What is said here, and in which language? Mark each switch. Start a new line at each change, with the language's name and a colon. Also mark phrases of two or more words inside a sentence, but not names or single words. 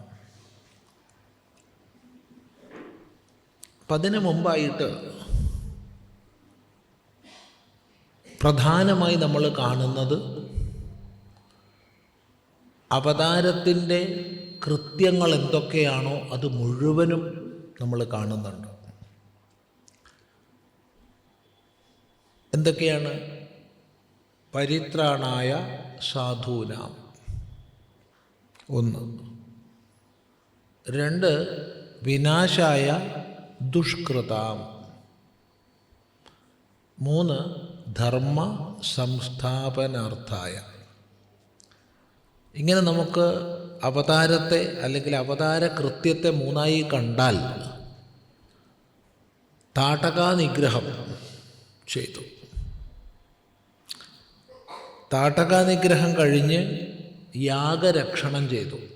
Malayalam: അപ്പം അതിനു മുമ്പായിട്ട് പ്രധാനമായി നമ്മൾ കാണുന്നത് അവതാരത്തിൻ്റെ കൃത്യങ്ങൾ എന്തൊക്കെയാണോ അത് മുഴുവനും നമ്മൾ കാണുന്നുണ്ട്. എന്തൊക്കെയാണ്?
Sanskrit: പരിത്രാണായ സാധൂനാം 1, 2 വിനാശായ ദുഷ്കൃതാം, 3 ധർമ്മ സംസ്ഥാപനാർത്ഥായ.
Malayalam: ഇങ്ങനെ നമുക്ക് അവതാരത്തെ അല്ലെങ്കിൽ അവതാര കൃത്യത്തെ 3ആയി കണ്ടാൽ താടകാനിഗ്രഹം ചെയ്തു. താടകാനിഗ്രഹം കഴിഞ്ഞ് യാഗരക്ഷണം ചെയ്തു.